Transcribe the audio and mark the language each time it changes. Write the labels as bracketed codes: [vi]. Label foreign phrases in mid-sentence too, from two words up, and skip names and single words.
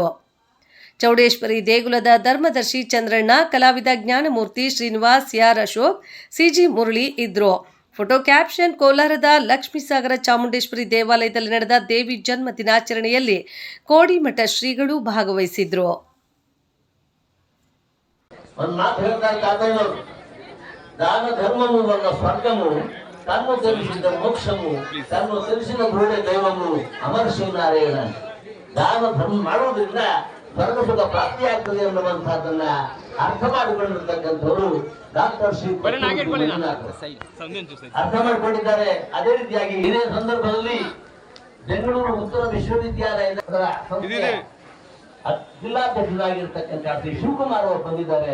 [kn] ಚೌಡೇಶ್ವರಿ ದೇಗುಲದ ಧರ್ಮದರ್ಶಿ ಚಂದ್ರಣ್ಣ, ಕಲಾವಿದ ಜ್ಞಾನಮೂರ್ತಿ, ಶ್ರೀನಿವಾಸ್, ಆರ್ ಅಶೋಕ್, ಸಿಜಿ ಮುರಳಿ ಇದ್ರು. ಫೋಟೋ ಕ್ಯಾಪ್ಷನ್: ಕೋಲಾರದ ಲಕ್ಷ್ಮೀಸಾಗರ ಚಾಮುಂಡೇಶ್ವರಿ ದೇವಾಲಯದಲ್ಲಿ ನಡೆದ ದೇವಿ ಜನ್ಮ ದಿನಾಚರಣೆಯಲ್ಲಿ ಕೋಡಿಮಠ ಶ್ರೀಗಳು ಭಾಗವಹಿಸಿದ್ರು. [te] దాన ధర్మము వల్ల స్వర్గము, తన్ను తెలిసిన మోక్షము, తన్ను తెలిసిన గురుడే దైవము అమర శ్రీనారాయణ. [kn] ದಾನ ಧರ್ಮ ಮಾಡುವುದರಿಂದ ಸ್ವರ್ಗಸುಖ ಪ್ರಾಪ್ತಿಯಾಗ್ತದೆ ಎನ್ನುವಂತಹದನ್ನ ಅರ್ಥ ಮಾಡಿಕೊಂಡಿರ್ತಕ್ಕಂಥವರು ಡಾಕ್ಟರ್ ಶ್ರೀ ಅರ್ಥ ಮಾಡಿಕೊಂಡಿದ್ದಾರೆ. ಅದೇ ರೀತಿಯಾಗಿ ಇದೇ ಸಂದರ್ಭದಲ್ಲಿ ಬೆಂಗಳೂರು ಉತ್ತರ ವಿಶ್ವವಿದ್ಯಾಲಯದ ಜಿಲ್ಲಾಧ್ಯಕ್ಷರಾಗಿರ್ತಕ್ಕಂಥ ಶ್ರೀ ಶಿವಕುಮಾರ್ ಅವರು ಬಂದಿದ್ದಾರೆ.